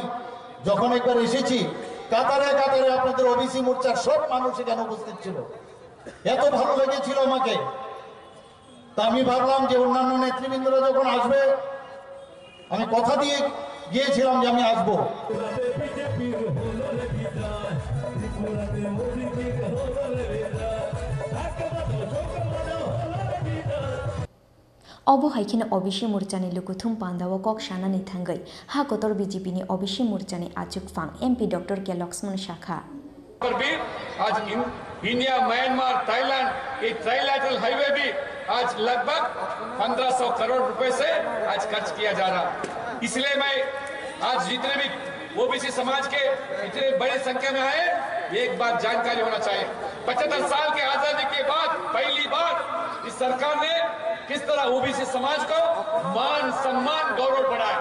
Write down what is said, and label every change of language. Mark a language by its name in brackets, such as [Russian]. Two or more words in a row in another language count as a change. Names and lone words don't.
[Bangla] যখন একবার এসেছি কাতারে কাতারে আপনাদের ওবিসি মোর্চার সব মানুষ এখানে উপস্থিত ছিল, এত ভালো লেগেছিল আমাকে। তা আমি ভাবলাম যে অন্যান্য নেতৃবৃন্দরা যখন আসবে, আমি কথা দিয়ে গিয়েছিলাম যে আমি আসবো। [Kok Borok] अब हाइखिनो ओबिसि मोर्चानि लुकुथुम पान्दावा कक शानानि थांगै हा कतर बीजेपीनि ओबिसि मोर्चानि आचुक फांग एमपी डॉक्टर के लक्ष्मण शाखा। [Hindi] आज इंडिया, म्यांमार, थाईलैंड ये [English] trilateral highway [Hindi] भी आज लगभग 1500 करोड़ रुपए से आज खर्च किया जा रहा। इसलिए मैं आज जितने भी ओबीसी समाज के इतने बड़ी संख्या में आए, एक बात जानकारी होना चाहिए, 75 साल के आजादी के बाद पहली बार इस सरकार ने किस तरह ओबीसी समाज को मान सम्मान गौरव बढ़ाया।